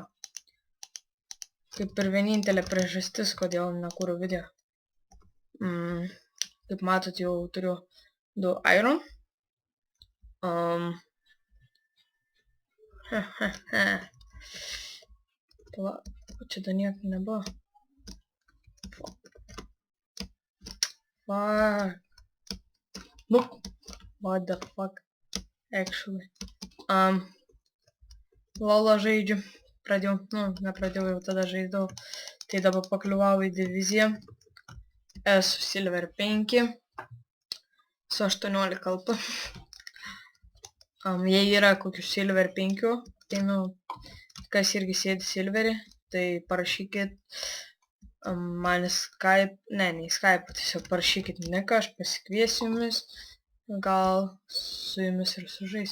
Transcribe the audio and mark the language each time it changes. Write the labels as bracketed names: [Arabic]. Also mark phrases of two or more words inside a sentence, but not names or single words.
[Lithuanian] Kaip ir vienintelė priežastis, kodėl nekūriau video. Kaip matot, jau turiu 2 iron. Pala, čia dar nieko nebuvo. [English] Fuck. Look. What the fuck. [Lithuanian] Actually. Lolo žaidžiu. Pradėjau, nepradėjau, jau tada žaidau. Tai dabar pakliuvau į diviziją. Esu Silver 5. Su 18 kalpa. Jei yra kokių Silver 5, tai kas irgi sėdi Silverį, tai parašykit man į Skype, ne į Skype, tiesiog parašykit niką, aš pasikviesiu jumis, gal su jumis ir sužais.